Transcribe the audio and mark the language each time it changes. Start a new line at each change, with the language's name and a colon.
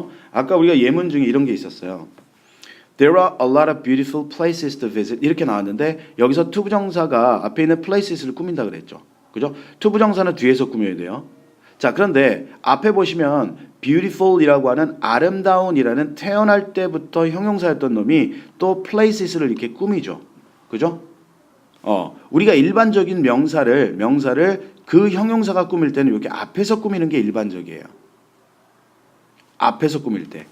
Korean: 아까 우리가 예문 중에 이런 게 있었어요.
English: There are a lot of beautiful places to visit
Korean: 이렇게 나왔는데 여기서 투부정사가 앞에 있는 places를 꾸민다 그랬죠. 그죠? 투부정사는 뒤에서 꾸며야 돼요. 자, 그런데 앞에 보시면 beautiful이라고 하는 아름다운이라는 태어날 때부터 형용사였던 놈이 또 places를 이렇게 꾸미죠. 그죠? 우리가 일반적인 명사를 그 형용사가 꾸밀 때는 이렇게 앞에서 꾸미는 게 일반적이에요. 앞에서 꾸밀 때.